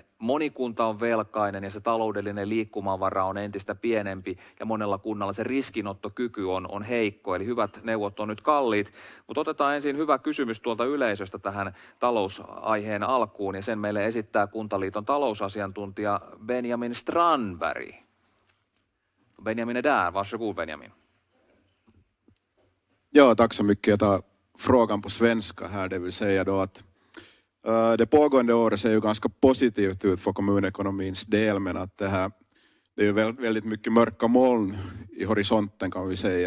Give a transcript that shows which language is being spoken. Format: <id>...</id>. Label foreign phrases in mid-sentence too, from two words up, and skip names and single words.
<fi>Moni kunta on velkainen ja se taloudellinen liikkumavara on entistä pienempi ja monella kunnalla se riskinottokyky on heikko, eli hyvät neuvot on nyt kalliit. Mutta otetaan ensin hyvä kysymys tuolta yleisöstä tähän talousaiheen alkuun ja sen meille esittää Kuntaliiton talousasiantuntija Benjamin Strandberg.</fi> <sv>Benjamin är där, varsågod Benjamin. Ja, tack så mycket. Jag tar frågan på svenska här, det vill säga då att det pågående året ser ju ganska positivt ut för kommunekonomins del, men att det är ju väldigt mycket mörka moln i horisonten kan vi säga.</sv>